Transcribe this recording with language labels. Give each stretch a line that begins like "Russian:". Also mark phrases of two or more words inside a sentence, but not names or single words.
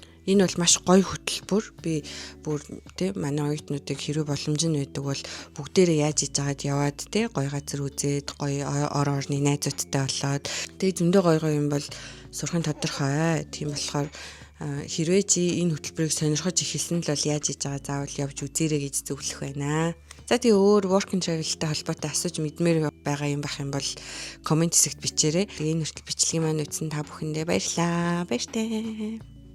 Mongolian: Энэ бол маш гоё хөтөлбөр. Би бүр тий манай оюутнуудыг хэрэг боломж нь байдаг бол бүгдээрээ яаж хийж агаад яваад тий гоё газар үзээд гоё орон орны найзуудтай болоод тий зөндөө гоё юм бол сурахын тодорхой. Тийм болохоор хэрвээ чи энэ хөтөлбөрийг сонирхож эхэлсэн л бол яаж хийж байгаа заавал явж үзээрэй гэж зөвлөх байна. За тэгээ өөр
English: work and travel-
Mongolian: тай холбоотой асууж мэдмээр байгаа юм байх юм бол комент хэсэгт бичээрэй. Тэгээ энэ хүртэл бичлэгийн маань үзсэн та бүхэндээ баярлалаа. Баяртай.